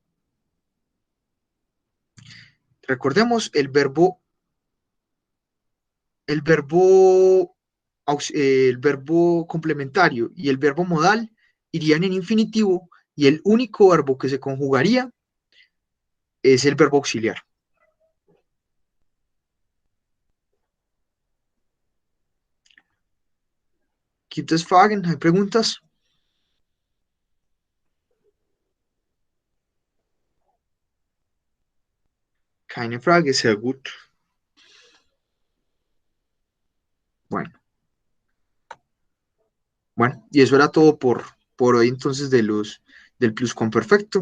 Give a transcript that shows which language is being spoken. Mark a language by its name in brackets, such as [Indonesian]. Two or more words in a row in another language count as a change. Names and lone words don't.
[Spanish] Recordemos el verbo, el verbo complementario y el verbo modal irían en infinitivo y el único verbo que se conjugaría es el verbo auxiliar. [German] ¿Gibt es Fragen? [Spanish] ¿Hay preguntas? [German] Keine Frage, sehr gut. [Spanish] Bueno, bueno, y eso era todo por hoy entonces del pluscuamperfecto.